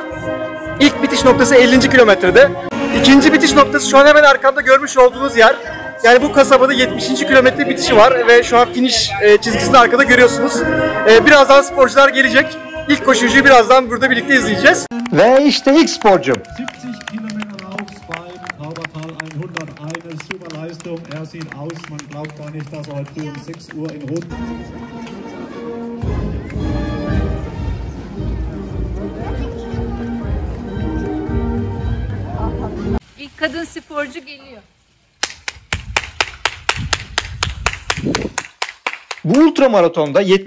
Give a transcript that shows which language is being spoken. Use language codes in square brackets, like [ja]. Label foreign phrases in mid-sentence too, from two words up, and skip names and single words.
[tr] İlk bitiş noktası 50. kilometrede. İkinci bitiş noktası şu an hemen arkamda görmüş olduğunuz yer. Yani bu kasabada 70. kilometre bitişi var ve şu an finish çizgisini arkada görüyorsunuz. Birazdan sporcular gelecek. İlk koşucuyu birazdan burada birlikte izleyeceğiz. Ve işte ilk sporcum. [de] 70 Kilometer Lauf beim Taubertal 100, eine super Leistung. Sieht aus, man glaubt gar nicht, dass heute früh um 6 Uhr in Rot. [tr] İlk kadın sporcu geliyor. Bu ultra maratonda 70.